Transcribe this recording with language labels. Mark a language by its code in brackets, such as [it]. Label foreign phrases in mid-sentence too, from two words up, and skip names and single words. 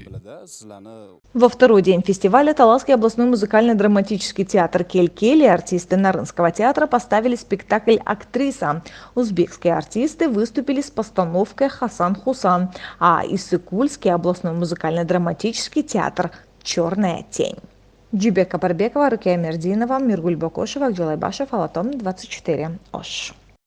[ru] Во второй день фестиваля Таласский областной музыкально-драматический театр Кель-Кель и артисты Нарынского театра поставили спектакль «Актриса». Узбекские артисты выступили с постановкой «Хасан Хусан», а Иссыкульский областной музыкально-драматический театр «Черная тень». Джубека Барбекова, Рукия Мердинова, Миргуль Бокошева, Акджалай Башев, Алатом 24. Ош.